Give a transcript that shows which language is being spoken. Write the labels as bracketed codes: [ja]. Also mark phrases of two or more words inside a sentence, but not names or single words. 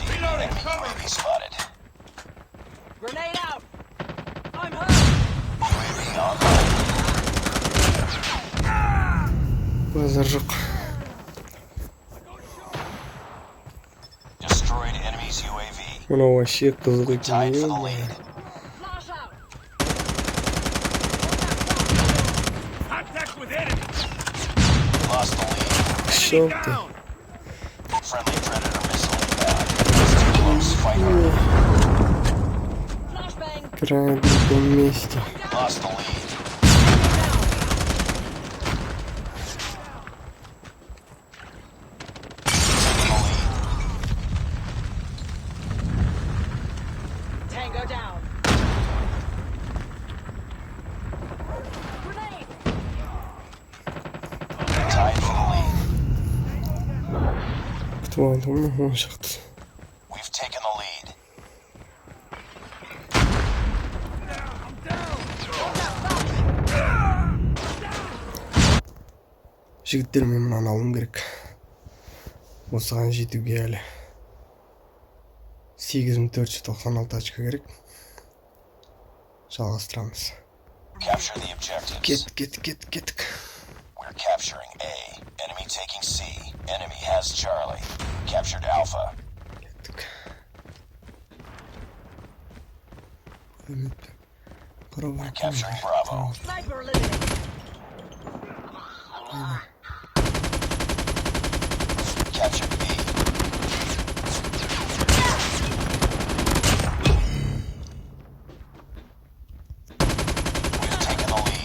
[en] Enemy UAV spotted. Grenade out! I'm hurt! UAV online. [kk] Lazer жоқ. [en] Destroyed enemy's UAV. [kk] Мынау вообще қызық [en] Tied for the [kk] екен. [en] lead. Flash out! Contact with enemy! Lost the lead. [ru] Все ты. [en] Down! Friendly predator missile inbound. It's too close. Fight harder. Flashbang! [ru] Край в другом месте. [en] Lost the lead. Taking the lead. Tango down! Grenade! Tied for the lead. [kk] Күтіп алдым, он шықты. [en] We've taken the lead. [kk] Жігіттер, мен мынаны алуым керек. Осыған жетуге әлі 8496 очко керек. Жалғастырамыз. [en] Capture the objectives. [kk] Кеттік. [en] We're capturing A. Enemy taking C. Enemy has Charlie. Captured Alpha. [kk] Кеттік. Робот. [en] Capturing Bravo. Sniper eliminated. Captured B. We've taken the lead.